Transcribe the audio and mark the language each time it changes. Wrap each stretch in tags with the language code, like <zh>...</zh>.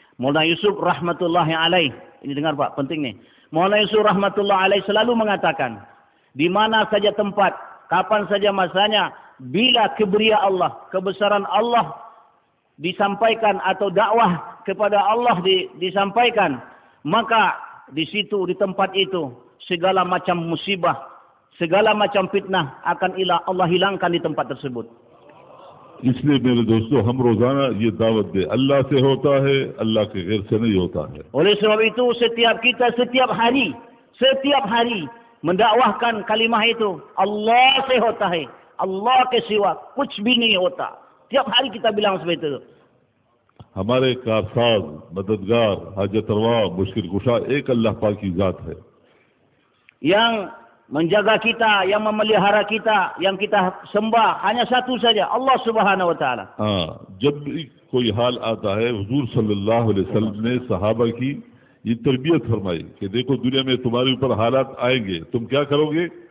<id>Maulana Yusuf rahmatullahi alaih, ini dengar Pak, penting nih. Maulana Yusuf rahmatullahi alaih selalu mengatakan, di mana saja tempat, kapan saja masanya, bila kibriya Allah, kebesaran Allah disampaikan atau dakwah kepada Allah disampaikan, maka di situ, di tempat itu, segala macam musibah, segala macam fitnah akan Allah hilangkan di tempat tersebut.</id> <hi>इसलिए मेरे दोस्तों हम रोजाना ये दावत दे, अल्लाह से होता है, अल्लाह के गैर से नहीं होता है.</hi> <id>Oleh sebab itu setiap kita setiap hari mendakwahkan kalimah itu,</id> <hi>Allah se hota hai, Allah ke सिवा कुछ भी नहीं होता.</hi> <id>Tiap hari kita bilang seperti itu.</id> <hi>हमारे कारसाज, मददगार, हाजत रवा, मुश्किल कुशा एक अल्लाह पाक की जात है.</hi> <id>Yang menjaga kita, yang memelihara kita, yang kita sembah hanya satu saja, Allah Subhanahu wa taala.</id> <hi>हाँ, जब भी कोई हाल आता है, हुजूर सल्लल्लाहु अलैहि वसल्लम ने सहाबा की ये तरबियत फरमाई कि देखो दुनिया में तुम्हारे ऊपर हालात आएंगे, तुम क्या करोगे?</hi>